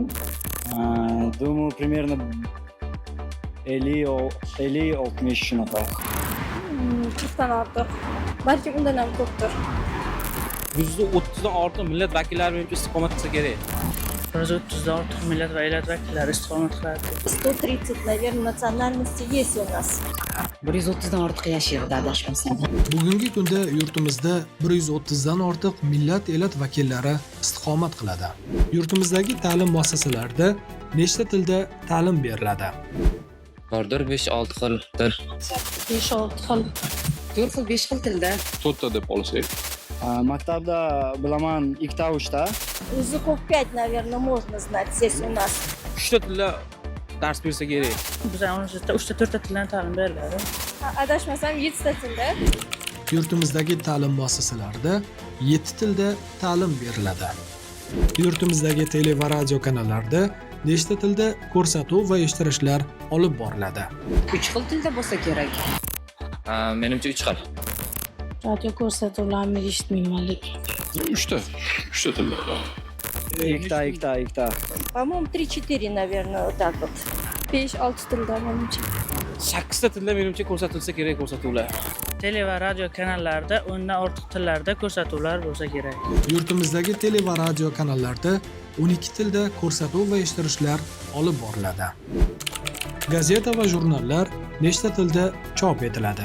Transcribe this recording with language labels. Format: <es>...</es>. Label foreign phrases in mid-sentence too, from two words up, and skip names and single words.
<ru>Думаю, примерно 50-60 shunaqa.</ru> <uz>40 dan ortiq. Balki undan ham ko'pdir. 130 dan ortiq millat vakillari menimcha istiqomat qilsa kerak. 130 dan ortiq millat vakillari istiqomat qiladi.</uz> <ru>130, наверное, национальности есть у нас.</ru> <uz>130 dan ortiq yashaydi, adashmasam. Bugungi kunda yurtimizda 130 dan ortiq millat elat vakillari istiqomat qiladi. Yurtimizdagi ta'lim muassasalarida nechta tilda ta'lim beriladi? Bordir 5-6 xildir. 5-6 xil. 4 xil, 5 xil tilda. 4 ta deb olsak. Maktabda bilaman 2-3 ta.</uz> <ru>Языков 5, наверное, можно знать здесь у нас.</ru> <uz>3 ta tilda dars bersa kerak. Bizning universitetda 3 ta 4 ta tildan ta'lim beriladi. Adashmasam 7 ta tilda. Yurtimizdagi ta'lim muassasalarida 7 tilda ta'lim beriladi. Yurtimizdagi tele va radio kanallarda nechta tilda ko'rsatuv va eshittirishlar olib boriladi? 3 xil tilda bo'lsa kerak. Menimcha 3 xil. Radio ko'rsatuvlarni eshitmayman lekin. 3 ta tilda. 2 ta.</uz> <ru>По-моему, 3-4, наверное, вот так вот.</ru> <uz>5-6 tilda menimcha. 8 ta tilda menimcha ko'rsatilsa kerak ko'rsatuvlar. Tele va radio kanallarida 10 dan ortiq tillarda ko'rsatuvlar bo'lsa kerak. Yurtimizdagi tele va radio kanallarda 12 tilda ko'rsatuv va eshittirishlar olib boriladi. Gazeta va jurnallar nechta tilda chop etiladi?</uz>